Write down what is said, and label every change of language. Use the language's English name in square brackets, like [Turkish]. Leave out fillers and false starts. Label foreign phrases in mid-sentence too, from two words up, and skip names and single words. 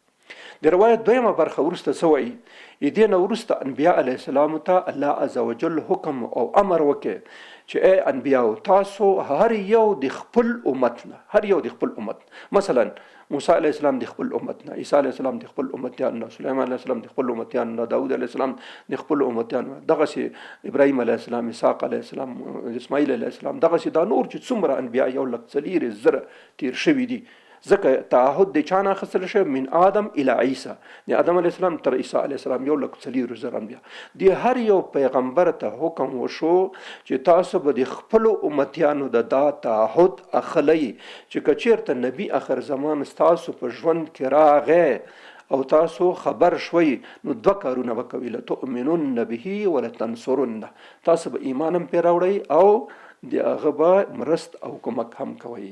[Pashto] د روایت دویمه برخه وروسته څه وایي؟ دې نه وروسته انبیاء [Arabic] علیه السلام [Pashto] ته الله عزوجل حکم او امر وکړي چې ای انبیاو تاسو هر یو د خپل امت نه، هر یو د خپل امت، مثلا موسی [Arabic] علیه السلام [Pashto] د خپل امت نه، عیسی [Arabic] علیه السلام [Pashto] د خپل امتیان نه، سلیمان [Arabic] علیه السلام [Pashto] د خپل امتیان نه، داود [Arabic] علیه السلام [Pashto] د خپل امتیان نه، دغسې ابراهیم [Arabic] علیه السلام، [Pashto] اسحاق [Arabic] علیه السلام، [Pashto] اسماعیل [Arabic] علیه السلام، [Pashto] دغسې دا نور چې څومره انبیا 1,40,000 تیر شوي دي. ځکه تعهد د چا نه اخیستل شوی؟ [Arabic] من آدم الی عیسی، [Pashto] د آدم [Arabic] علیه السلام [Pashto] تر عیسی [Arabic] علیه السلام [Pashto] 1,40,000 انبیا. د هر یو پیغمبر ته حکم وشو چې تاسو به د خپلو امتیانو د دا تعهد اخلئ چې که چېرته نبی اخر زمان ستاسو په ژوند کې راغی او تاسو خبر شوي نو 2 کارونه به کوئ، [Arabic] لتؤمنن به ولتنصرنه، [Pashto] تاسو به ایمان هم پرې راوړئ او د هغه به مرست او کومک هم کوئ.